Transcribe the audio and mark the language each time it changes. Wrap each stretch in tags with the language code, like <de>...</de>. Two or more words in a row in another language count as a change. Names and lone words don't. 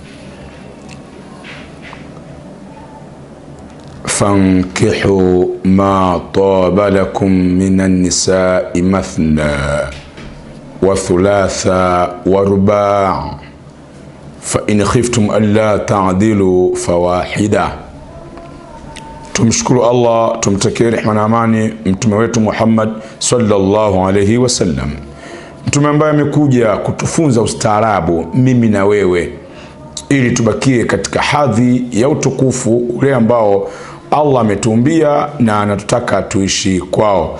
<ar>فانكحوا ما طاب لكم من النساء مثنى وثلاث ورباع فإن خفتم ألا تعدلوا فواحدة.</ar> <sw>Tumshukuru Allah, tumtakie rehema na amani mtume wetu Muhammad</sw> <ar>صلى الله عليه وسلم,</ar> <sw>mtume ambaye amekuja kutufunza ustaarabu mimi na wewe, ili tubakie katika hadhi ya utukufu ule ambao Allah ametuumbia na anatutaka tuishi kwao.</sw>